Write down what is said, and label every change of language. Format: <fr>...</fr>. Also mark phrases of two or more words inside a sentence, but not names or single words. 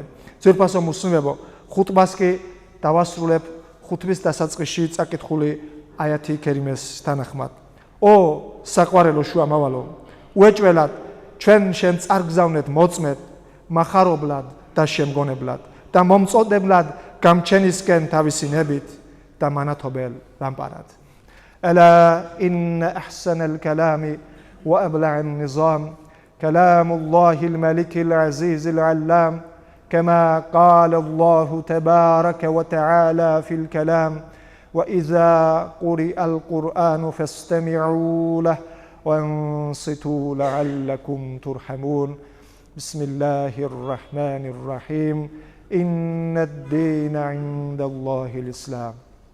<ka>ძვირფასო მუსლიმებო, ხუთბას კი დავასრულებ ხუთბის დასაწყისში წაკითხული აიათი კერიმეს თანახმად. ო საყვარელო შუამავალო, უეჭველად ჩვენ შენ წარგზავნეთ მოწმეთ, მახარებლად და შემგონებლად და მომწოდებლად გამჩენისკენ თავისი ნებით და მანათობელ ლამპარად.</ka> <ar>ألا إن أحسن الكلام وأبلع النظام كلام الله الملك العزيز العلام كما قال الله تبارك وتعالى في الكلام وإذا قرئ القرآن فاستمعوا له وانصتوا لعلكم ترحمون بسم الله الرحمن الرحيم إن الدين عند الله الإسلام</ar>